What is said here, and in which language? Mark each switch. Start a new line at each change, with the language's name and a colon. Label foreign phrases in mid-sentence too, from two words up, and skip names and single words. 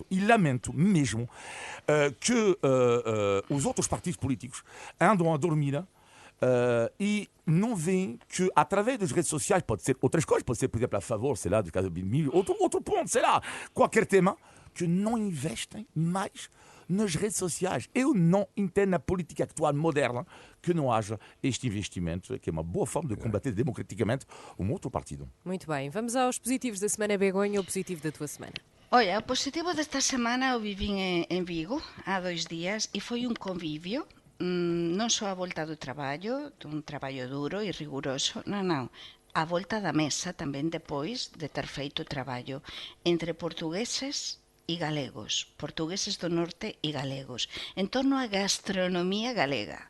Portuguese: E lamento mesmo que os outros partidos políticos andam a dormir e não veem que, através das redes sociais, pode ser outras coisas, pode ser, por exemplo, a favor, sei lá, do caso do milho, outro ponto, sei lá, qualquer tema, que não investem mais nas redes sociais. Eu não entendo na política atual moderna que não haja este investimento, que é uma boa forma de combater democraticamente um outro partido. Muito bem, vamos aos positivos da semana, Begonha, o positivo da tua semana.
Galician: Olha, o positivo desta semana eu vivi em Vigo há 2 días e foi um convívio, non só a volta do traballo, dun traballo duro e riguroso, non, a volta da mesa tamén depois de ter feito o traballo entre portugueses e galegos, portugueses do norte e galegos, en torno á gastronomía galega.